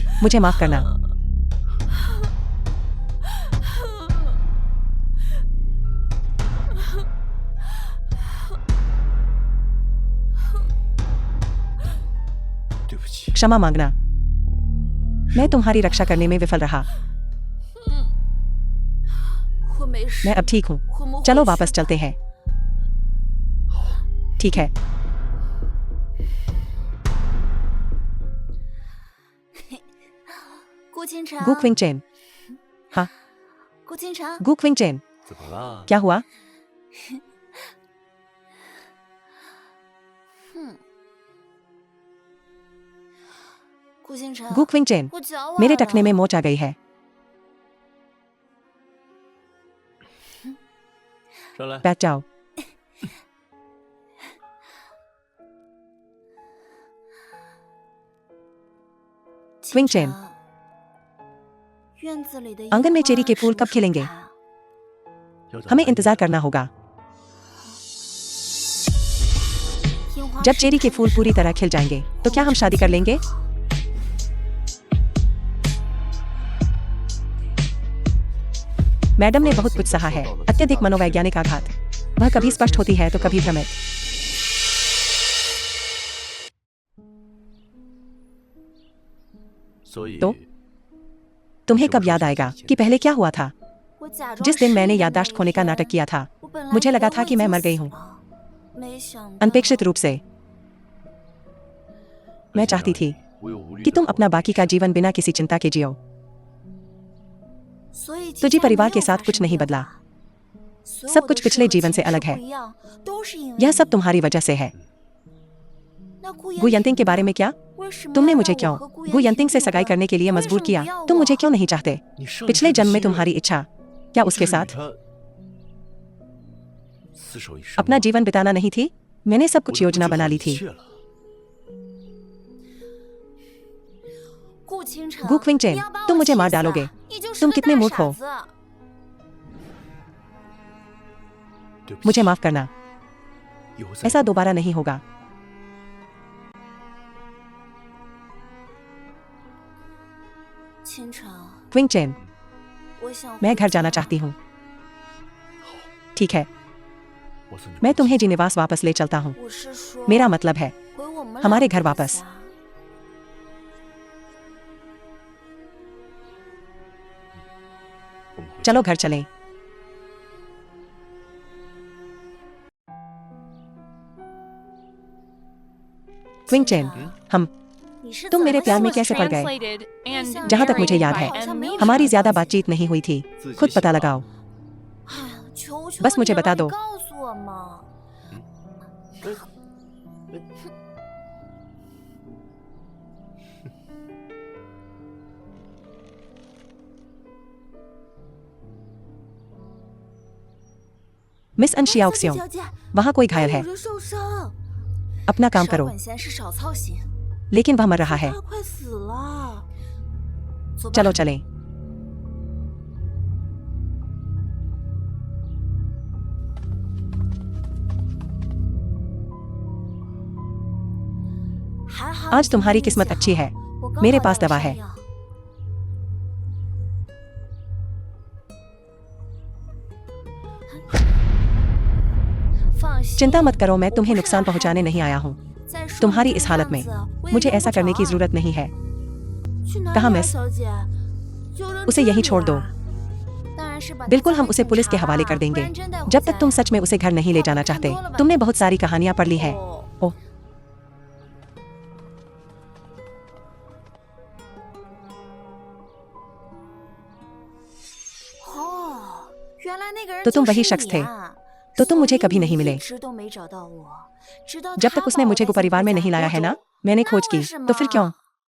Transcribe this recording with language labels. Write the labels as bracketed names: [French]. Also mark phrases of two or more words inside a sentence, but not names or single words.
[Hindi] मुझे माफ करना। क्षमा मांगना। मैं तुम्हारी रक्षा करने में विफल रहा। [Chinese] 我没事 [Hindi] मैं अब ठीक हूँ। [Chinese] 我们 [Hindi] चलो [Chinese] 回去 [Hindi] वापस [Chinese] 吧 [Hindi] चलते हैं। ठीक है। [Chinese] 顾倾城， [Hindi] गु क्विंग चेन। हाँ, [Chinese] 顾倾城， [Hindi] गु क्विंग चेन। [Chinese] 怎么了？ [Hindi] क्या हुआ? [Chinese] 顾倾城， [Hindi] गु क्विंग चेन। [Chinese] 我脚崴 [Hindi] मेरे [Chinese] 了 [Hindi] टखने में मोच आ गई है। [Chinese] 上来， [Hindi] बैठ जाओ। [Chinese] 倾 [Hindi] Queen Chain [Chinese] 城院子里的 [Hindi] आंगन में [Chinese] 樱花 [Hindi] चेरी के फूल [Chinese] 什么 [Hindi] कब [Chinese] 时候 [Hindi] खिलेंगे? [Chinese] 开啊 [Hindi] हमें इंतजार करना होगा। 樱花 जब 盛 चेरी के 开的 फूल 时 पूरी 候 तरह खिल जाएंगे तो क्या हम शादी कर लेंगे? मैडम ने बहुत कुछ सहा है। अत्यधिक मनोवैज्ञानिक आघात। वह कभी स्पष्ट होती है तो कभी भ्रमित। [Chinese] 所以 [Hindi] तो तुम्हें कब याद आएगा कि पहले क्या हुआ था? [Chinese] 我假装 [Hindi] जिस दिन [Chinese] 失忆 [Hindi] मैंने [Chinese] 的 [Hindi] याददाश्त [Chinese] 那一 [Hindi] खोने का [Chinese] 天 [Hindi] नाटक किया था। [Chinese] 我本来 [Hindi] मुझे [Chinese] 以 [Hindi] लगा [Chinese] 为 [Hindi] था [Chinese] 我 [Hindi] कि [Chinese] 已 [Hindi] मैं [Chinese] 经 [Hindi] मर गई [Chinese] 死 [Hindi] हूँ। [Chinese] 了，没想到 [Hindi] अनपेक्षित रूप से। मैं चाहती थी कि तुम अपना बाकी का जीवन बिना किसी चिंता के जियो। [Chinese] 所以 [Hindi] तुझी [Chinese] 其他 [Hindi] परिवार [Chinese] 没 [Hindi] के [Chinese] 有 [Hindi] साथ [Chinese] 发 [Hindi] कुछ [Chinese] 生 [Hindi] नहीं [Chinese] 变 [Hindi] बदला। [Chinese] 化所有 [Hindi] सब [Chinese] 的 [Hindi] कुछ [Chinese] 事 [Hindi] पिछले [Chinese] 和 [Hindi] जीवन से [Chinese] 情 [Hindi] अलग [Chinese] 绪 [Hindi] है। [Chinese] 不一样，都是因为 [Hindi] यह सब [Chinese] 你 [Hindi] तुम्हारी वजह से है। [Chinese] 那顾 [Hindi] गु यंतिंग के बारे में क्या? [Chinese] 为什么 [Hindi] तुमने [Chinese] 要 [Hindi] मुझे [Chinese] 让我 [Hindi] क्यों [Chinese] 和顾 [Hindi] गु [Chinese] 言 [Hindi] यंतिंग से [Chinese] 平 [Hindi] सगाई [Chinese] 等 [Hindi] करने के लिए [Chinese] 为 [Hindi] मजबूर [Chinese] 什么 [Hindi] किया? [Chinese] 不要 [Hindi] तुम [Chinese] 我 [Hindi] मुझे क्यों नहीं चाहते? [Chinese] 你上一 [Hindi] पिछले [Chinese] 世的 [Hindi] जन्म में [Chinese] 心 [Hindi] तुम्हारी [Chinese] 愿 [Hindi] इच्छा क्या [Chinese] 不 [Hindi] उसके [Chinese] 是与 [Hindi] साथ [Chinese] 他厮守一生 [Hindi] अपना [Chinese] 吗？ [Hindi] जीवन बिताना नहीं थी? मैंने सब [Chinese] 我 [Hindi] कुछ [Chinese] 都不 [Hindi] योजना [Chinese] 计 [Hindi] बना [Chinese] 划 [Hindi] ली [Chinese] 一 [Hindi] थी। [Chinese] 切了。顾倾城 [Hindi] गु क्विंग [Chinese] 你 [Hindi] चेन, [Chinese] 要把 [Hindi] तुम [Chinese] 我 [Hindi] मुझे [Chinese] 气 [Hindi] मार [Chinese] 死 [Hindi] डालोगे। [Chinese] 你就是 [Hindi] तुम [Chinese] 个 [Hindi] कितने [Chinese] 大 [Hindi] मूर्ख [Chinese] 傻 [Hindi] हो। [Chinese] 子对不起， [Hindi] मुझे माफ करना। [Chinese] 以后再 [Hindi] ऐसा दोबारा नहीं होगा। [Chinese] 倾城 [Hindi] क्विंग चेन, [Chinese] 我想 [Hindi] मैं [Chinese] 回 [Hindi] घर जाना [Chinese] 家 [Hindi] चाहती हूँ। [Chinese] 好， [Hindi] ठीक है, [Chinese] 我送你 [Hindi] मैं [Chinese] 回 [Hindi] तुम्हें [Chinese] 家 [Hindi] जी निवास वापस ले चलता हूँ। [Chinese] 我是说 [Hindi] मेरा मतलब है [Chinese] 回我们 [Hindi] हमारे [Chinese] 两个 [Hindi] घर [Chinese] 的 [Hindi] वापस। [Chinese] 家我们回家 [Hindi] चलो घर चलें। क्विंग चेन, हम [Chinese] 你是 [Hindi] तुम [Chinese] 怎 [Hindi] मेरे [Chinese] 么 [Hindi] प्यार में [English] was [Hindi] कैसे पड़ गए? [English] translated and [Hindi] जहाँ तक मुझे [English] narrated [Hindi] याद [English] by [Hindi] है, [English] Emily [Hindi] हमारी ज्यादा [English] Shazam. [Hindi] बातचीत नहीं हुई थी। [Chinese] 自己 [Hindi] खुद [Chinese] 想 [Hindi] पता [Chinese] 吧 [Hindi] लगाओ। [Chinese] 哎呀，求求 [Hindi] बस [Chinese] 你 [Hindi] मुझे [Chinese] 了 [Hindi] बता [Chinese] 你 [Hindi] दो। [Chinese] 告诉我嘛。 [Hindi] मिस [Chinese] 哎 [Hindi] अनशियाओक्सियों, [Chinese] 小姐， [Hindi] वहाँ कोई [Chinese] 还 [Hindi] घायल [Chinese] 有 [Hindi] है। [Chinese] 人受伤。 [Hindi] अपना काम [Chinese] 少 [Hindi] करो। [Chinese] 管闲事，少操心。 [Hindi] लेकिन वह मर रहा [Chinese] 他 [Hindi] है। [Chinese] 快死了。走吧。 [Hindi] चलो चलें। आज तुम्हारी किस्मत अच्छी है। मेरे पास दवा है। चिंता मत करो, मैं तुम्हें नुकसान पहुंचाने नहीं आया हूँ। तुम्हारी इस हालत में मुझे ऐसा करने की जरूरत नहीं है। कहाँ मिस? उसे यहीं छोड़ दो। बिल्कुल, हम उसे पुलिस के हवाले कर देंगे। जब तक तुम सच में उसे घर नहीं ले जाना चाहते। तुमने बहुत सारी कहानियां पढ़ ली हैं। ओह, [Chinese] 哦，原来那个人 [Hindi] तो तुम [Chinese] 就 [Hindi] वही [Chinese] 是 [Hindi] शख्स [Chinese] 你 [Hindi] थे। [Chinese] 啊 [Hindi] तो तुम मुझे [Chinese] 所以 [Hindi] कभी [Chinese] 你 [Hindi] नहीं [Chinese] 一 [Hindi] मिले। [Chinese] 直都没找到我，直到 [Hindi] जब [Chinese] 他 [Hindi] तक उसने [Chinese] 把我 [Hindi] मुझे [Chinese] 带 [Hindi] को [Chinese] 进 [Hindi] परिवार में [Chinese] 屠宰 [Hindi] नहीं लाया [Chinese] 湖 [Hindi] है ना। [Chinese] 中 [Hindi] मैंने [Chinese] 那 [Hindi] खोज [Chinese] 为 [Hindi] की, [Chinese] 什 [Hindi] तो फिर [Chinese] 么 [Hindi] क्यों?